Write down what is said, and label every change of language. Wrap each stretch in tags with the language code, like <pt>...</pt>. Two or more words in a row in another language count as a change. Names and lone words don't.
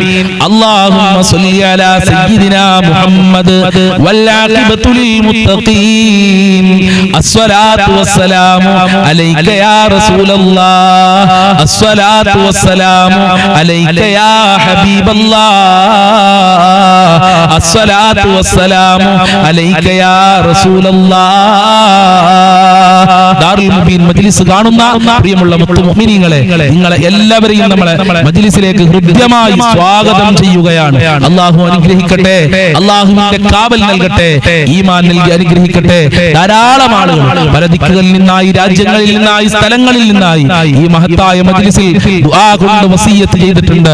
<ar>اللهم صل على سيدنا محمد والعاقبة للمتقين. الصلاة والسلام عليك يا رسول الله. الصلاة والسلام عليك يا حبيب الله. الصلاة والسلام عليك يا رسول الله.</ar> <ml>ദാറുൽ മുബീൻ മജ്ലിസ് കാണുന്ന പ്രിയമുള്ള മുഅ്മിനീങ്ങളെ, നിങ്ങളെ എല്ലാവരെയും നമ്മളെ മജ്ലിസിലേക്ക് ഹൃദ്യമായി സ്വാഗതം ചെയ്യുകയാണ്. അല്ലാഹു അനുഗ്രഹിക്കട്ടെ, അല്ലാഹുവിന്റെ കാവൽ നൽകട്ടെ, ഈമാൻ നൽകി അനുഗ്രഹിക്കട്ടെ. ധാരാളം ആളുകൾ പല ദിക്കുകളിൽ നിന്നായി, രാജ്യങ്ങളിൽ നിന്നായി, സ്ഥലങ്ങളിൽ നിന്നായി ഈ മഹത്തായ മജ്ലിസിൽ ദുആ കൊണ്ട് വസിയ്യത്ത് ചെയ്തിട്ടുണ്ട്.</ml>